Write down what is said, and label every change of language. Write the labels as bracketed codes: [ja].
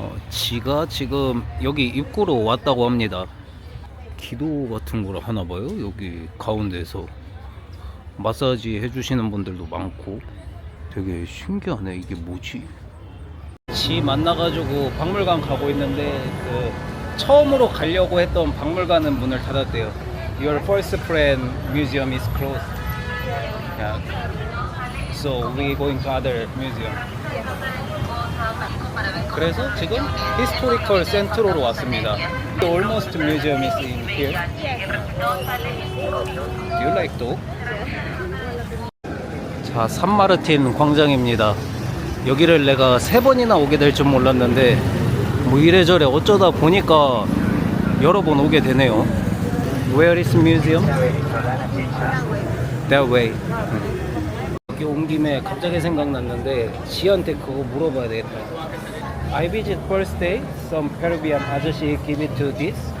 [ko] 지가 지금 여기 입구로 왔다고 합니다. 기도 같은 걸 하나봐요. 여기 가운데에서 마사지 해주시는 분들도 많고 되게 신기하네. 이게 뭐지? 지 만나가지고 박물관 가고 있는데 처음으로 가려고 했던 박물관은 문을 닫았대요. [en] Your first friend museum is closed. Yeah. So we going to other museum. [ko] 그래서 지금 Historical Centro로 왔습니다. [en] Almost museum is in here. Do you like dog? [ko] 자, 산마르틴 광장입니다. 여기를 내가 3번이나 오게 될 줄 몰랐는데 뭐 이래저래 어쩌다 보니까 여러 번 오게 되네요. [en] Where is museum? That way. [ko] 여기 온 김에 갑자기 생각났는데 지한테 그거 물어봐야 되겠다. [en] I visit first day. Some Peruvian 아저씨 give it to this.